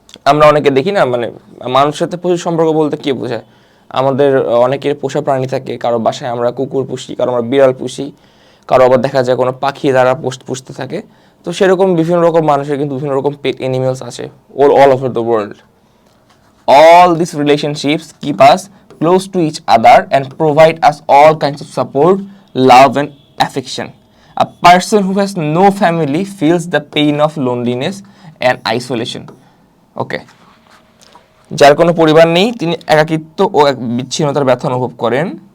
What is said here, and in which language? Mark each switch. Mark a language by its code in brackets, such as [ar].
[bn] আমরা অনেকে দেখি না, মানে মানুষের সাথে পশুর সম্পর্ক বলতে কি বোঝায়? আমাদের অনেকের পোষা প্রাণী থাকে, কারো বাসায় আমরা কুকুর পুষি, কারো আমরা বিড়াল পুষি, কারো আবার দেখা যায় কোনো পাখি দ্বারা পুষতে থাকে। তো সেরকম বিভিন্ন রকম মানুষের কিন্তু বিভিন্ন রকম পেট অ্যানিমেলস আছে [en] All over the world. All these relationships keep us close to each other and provide us all kinds of support, love and affection. A person who has no family feels the pain of loneliness and isolation. Okay. [bn] যার কোনো পরিবার নেই তিনি একাকিত্ব ও বিচ্ছিন্নতার ব্যথা অনুভব করেন।